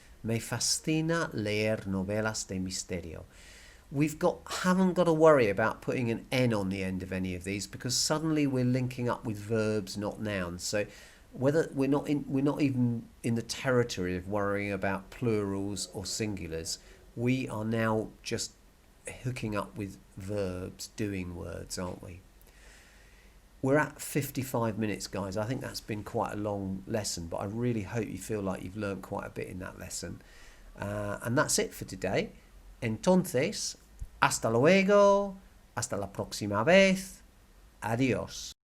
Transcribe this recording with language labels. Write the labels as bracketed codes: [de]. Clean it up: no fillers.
[es] Me fascina leer novelas de misterio. [en] Haven't got to worry about putting an N on the end of any of these, because suddenly we're linking up with verbs, not nouns. So whether we're not even in the territory of worrying about plurals or singulars. We are now just hooking up with verbs, doing words, aren't we? We're at 55 minutes, guys. I think that's been quite a long lesson, but I really hope you feel like you've learned quite a bit in that lesson. And that's it for today. [es] Entonces, hasta luego, hasta la próxima vez, adiós.